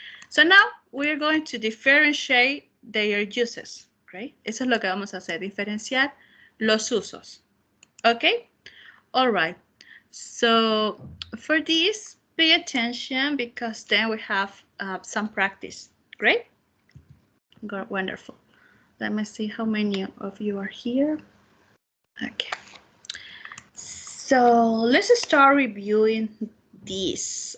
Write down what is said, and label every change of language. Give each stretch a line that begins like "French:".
English: So now we're going to differentiate their uses, right?
Spanish: Eso es lo que vamos a hacer, diferenciar los usos, okay?
English: All right, so for this, pay attention because then we have some practice, great? Good, wonderful. Let me see how many of you are here. Okay. So let's start reviewing this.